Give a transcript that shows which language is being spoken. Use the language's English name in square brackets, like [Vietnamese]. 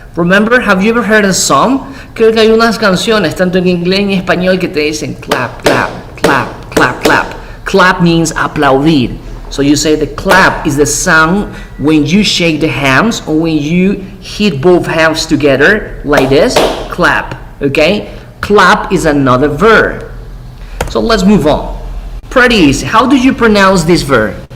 [English] Remember, have you ever heard a song? [Spanish] Creo que hay unas canciones, tanto en inglés y en español, que te dicen [English] clap, clap, clap, clap, clap. Clap means aplaudir. So you say the clap is the sound when you shake the hands or when you hit both hands together like this. Clap, okay? Clap is another verb. So let's move on. Pretty easy. How do you pronounce this verb?